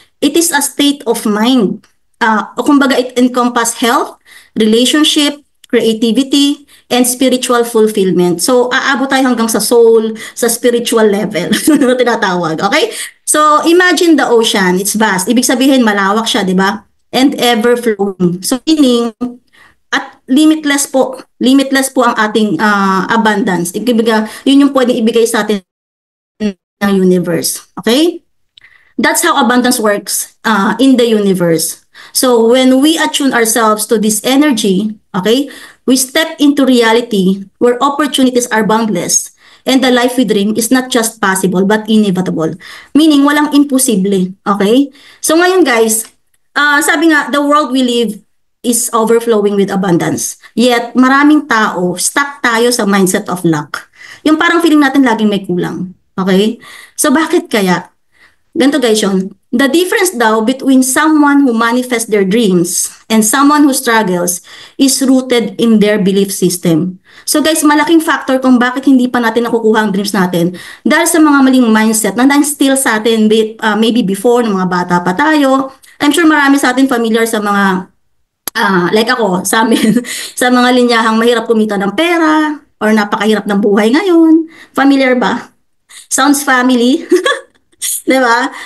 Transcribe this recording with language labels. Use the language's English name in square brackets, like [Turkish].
[English] It is a state of mind. [Filipino] O kumbaga [English] it encompass health, relationship, creativity, and spiritual fulfillment. [Filipino] So, aabot tayo hanggang sa soul, sa spiritual level, na tinatawag. Okay? [English] So, imagine the ocean. It's vast. [Filipino] Ibig sabihin, malawak siya, di ba? [English] And ever-flowing. So, meaning, at limitless po. [Filipino] Limitless po ang ating abundance. Yun yung pwedeng ibigay sa atin ng universe. [English] Okay? That's how abundance works in the universe. So when we attune ourselves to this energy, okay, we step into reality where opportunities are boundless and the life we dream is not just possible but inevitable. Meaning, [Filipino] walang imposible. [English] Okay? So ngayon guys, sabi nga, the world we live is overflowing with abundance. [Filipino] Yet, maraming tao, stuck tayo sa [English] mindset of lack. [Filipino] Yung parang feeling natin laging may kulang. Okay? So bakit kaya? Ganito guys yun. [English] The difference daw between someone who manifests their dreams and someone who struggles is rooted in their belief system. [Filipino] So guys, malaking factor kung bakit hindi pa natin nakukuha ang dreams natin dahil sa mga maling mindset na still sa atin, maybe before, ng mga bata pa tayo. I'm sure marami sa atin familiar sa mga, like ako, sa amin, sa mga linyahang mahirap kumita ng pera or napakahirap ng buhay ngayon. Familiar ba? [English] Sounds family. [Filipino] Diba?